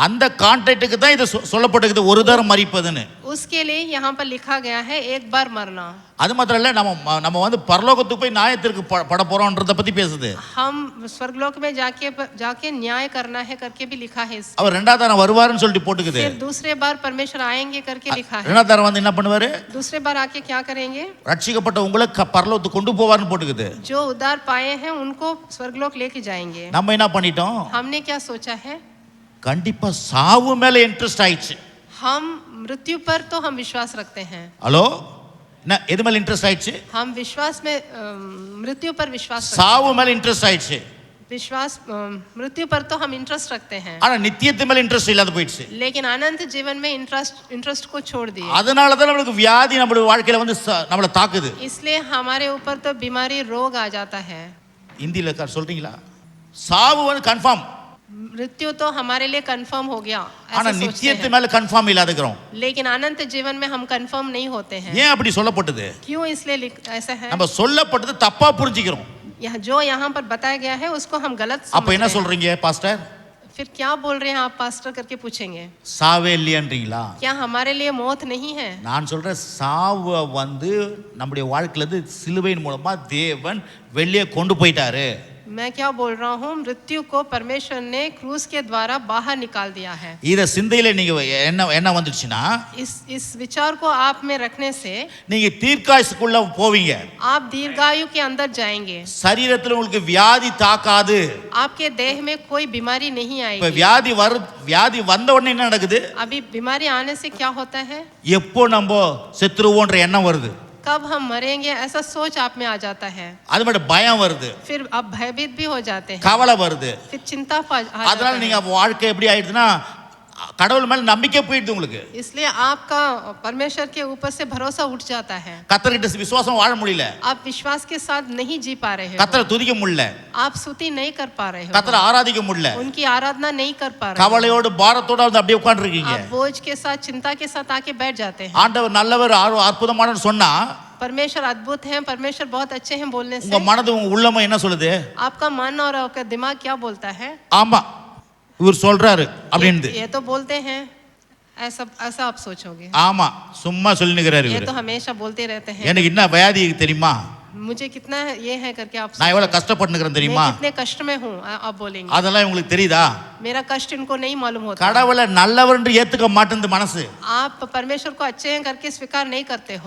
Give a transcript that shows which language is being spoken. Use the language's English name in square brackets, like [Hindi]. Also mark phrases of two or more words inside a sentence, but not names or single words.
[Tamil] அந்த கான்ட்ராக்ட்டுக்கு தான் இது சொல்லப்பட்டிருக்குது, ஒரு தரம் மரிப்பதுன்னு. [Hindi] उसके लिए यहाँ पर लिखा गया है एक बार मरना। [Tamil] அது மாத்திரம் இல்ல, நம்ம வந்து பரலோகத்துக்கு போய் நியாயத்திற்கு பட போறோம்ன்றத பத்தி பேசுது. [Hindi] हम स्वर्गलोक में जाके न्याय करना है करके भी लिखा है। [Tamil] அவர் இரண்டாவது தரம் வருவாருன்னு சொல்லிட்டு போட்டுக்குது. [Hindi] फिर दूसरे बार परमेश्वर आएंगे करके लिखा है। [Tamil] இரண்டாவது தரம் வந்து என்ன பண்ணுவாரு? [Hindi] दूसरे बार आके क्या करेंगे? [Tamil] ரட்சிக்கப்பட்ட உங்களை பரலோகத்துக்கு கொண்டு போவார்னு போட்டுக்குது. [Hindi] जो उद्धार पाए हैं उनको स्वर्गलोक लेके जाएंगे। [Tamil] நம்ம என்ன பண்ணிட்டோம்? [Hindi] हमने क्या सोचा है? [Tamil] கண்டிப்பா சாவு மேல இன்ட்ரெஸ்ட் ஆயிடுச்சு. [Hindi] हम मृत्यु पर तो हम विश्वास रखते हैं। [Tamil] ஹலோ, என்ன எது மேல இன்ட்ரெஸ்ட் ஆயிடுச்சு? [Hindi] हम विश्वास में मृत्यु पर विश्वास रखते हैं। [Tamil] சாவு மேல இன்ட்ரெஸ்ட் ஆயிடுச்சு. [Hindi] विश्वास मृत्यु पर तो हम इंटरेस्ट रखते हैं, [Tamil] ஆனா நித்தியத்து மேல இன்ட்ரெஸ்ட் இல்லாத போயிடுச்சு. [Hindi] लेकिन अनंत जीवन में इंटरेस्ट को छोड़ दिए। [Tamil] அதனால தான் நமக்கு வியாதி நம்ம வாழ்க்கையில வந்து நம்மள தாக்குது. [Hindi] इसलिए हमारे ऊपर तो बीमारी रोग आ जाता है। [Tamil] இந்தியில சொல்றீங்களா? சாவு வந்து கன்ஃபார்ம், [Hindi] मृत्यु तो हमारे लिए कंफर्म हो गया, [Tamil] ஆனா [Hindi] ऐसा सोचते [Tamil] நித்தியத்து [Hindi] हैं। [Tamil] மேல கன்ஃபார்ம் இல்லாதக்கிறோம். [Hindi] लेकिन अनंत जीवन में हम कंफर्म नहीं होते हैं। [Tamil] ஏன் அப்படி சொல்லப்பட்டது? [Hindi] क्यों इसलिए ऐसा है? [Tamil] நம்ம சொல்லப்பட்டது தப்பா புரிஞ்சிக்கிறோம். [Hindi] जो यहाँ पर बताया गया है उसको हम गलत [Tamil] அப்ப [Hindi] समझ [Tamil] என்ன [Hindi] रहे हैं। [Tamil] சொல்றீங்க பாஸ்டர்? [Hindi] फिर क्या बोल रहे हैं आप पास्टर करके पूछेंगे? [Tamil] சாவே இல்லையன்றீங்களா? [Hindi] क्या हमारे लिए मौत नहीं है? [Tamil] நான் சொல்றேன், சாவு வந்து நம்முடைய வாழ்க்கையில இருந்து சிலுவையின் மூலமா தேவன் வெளியே கொண்டு போயிட்டாரு. [Hindi] मैं क्या बोल रहा हूँ, मृत्यु को परमेश्वर ने क्रूस के द्वारा बाहर निकाल दिया है। [Tamil] இத சிந்தையில நீங்க என்ன வந்துச்சுன்னா, [Hindi] इस विचार को आप में रखने से [Tamil] நீங்க தீர்க்காயுசுக்குள்ள போவீங்க. [Hindi] आप दीर्घायु के अंदर जाएंगे। [Tamil] சரீரத்துல உங்களுக்கு வியாதி தாக்காது. [Hindi] आपके देह में कोई बीमारी नहीं [Tamil] இப்ப [Hindi] आएगी। [Tamil] வியாதி வந்த உடனே என்ன நடக்குது? [Hindi] अभी बीमारी आने से क्या होता है? [Tamil] எப்போ நம்ம செத்துருவோன்ற எண்ணம் வருது. [Hindi] कब हम मरेंगे ऐसा सोच आप में आ जाता है। [Tamil] அது மட்டும் பயம் வருது, [Hindi] फिर आप भयभीत भी हो जाते हैं, [Tamil] கவலை வருது. [Hindi] फिर चिंता आ [Tamil] அதனால [Hindi] जाता [Tamil] நீங்க [Hindi] है। [Tamil] வாழ்க்கை எப்படி ஆயிடுதுன்னா, கடவுள் மேல நம்பிக்கை போயிடுது உங்களுக்கு. [Hindi] इसलिए आपका परमेश्वर के ऊपर से भरोसा उठ जाता है। [Tamil] கர்த்தர்கிட்ட விசுவாசம் வாழ முடியல. [Hindi] आप विश्वास के साथ नहीं जी पा रहे हो। [Tamil] கர்த்தரை துதிக்க முடியல, [Hindi] आप स्तुति नहीं कर पा रहे हो, [Tamil] கர்த்தரை ஆராதிக்க முடியல. [Hindi] उनकी आराधना नहीं कर पा रहे हो। [Tamil] கவலையோடு பாரத்தோட வந்து அப்படியே உட்கார்ந்திருக்கீங்க. [Hindi] आप बोझ के साथ चिंता के साथ आके बैठ जाते हैं। [Tamil] ஆண்டவர் நல்லவர் அற்புதமானவர் சொன்னா, [Hindi] परमेश्वर अद्भुत हैं, परमेश्वर बहुत अच्छे हैं बोलने [Tamil] உங்க [Hindi] से [Tamil] மனது உங்க உள்ளம் என்ன சொல்லுது? [Hindi] आपका मन और आपका दिमाग क्या बोलता है? [Tamil] ஆமா இவர் சொல்றாரு அப்படின்னு. [Hindi] ये तो बोलते हैं, ऐसा आप सोचोगे। [Tamil] ஆமா சும்மா சொல்லினுக்கிறாரு [Hindi] ये [Tamil] இவர். [Hindi] तो हमेशा बोलते रहते हैं। [Tamil] எனக்கு என்ன வியாதி தெரியுமா? [Hindi] मुझे कितना ये है करके आप [Tamil] நான் எவ்வளவு கஷ்டப்பட்டுக்கிறேன் தெரியுமா? [Hindi] मैं कितने कष्ट में हूँ आप बोलेंगे। [Tamil] அதெல்லாம் உங்களுக்கு தெரியுதா? [Hindi] मेरा कष्ट इनको नहीं मालूम होता। [Tamil] கடவுளை நல்லவர் என்று ஏத்துக்க மாட்டேங்குது மனசு. [Hindi] आप परमेश्वर को अच्छे हैं करके स्वीकार नहीं करते हो।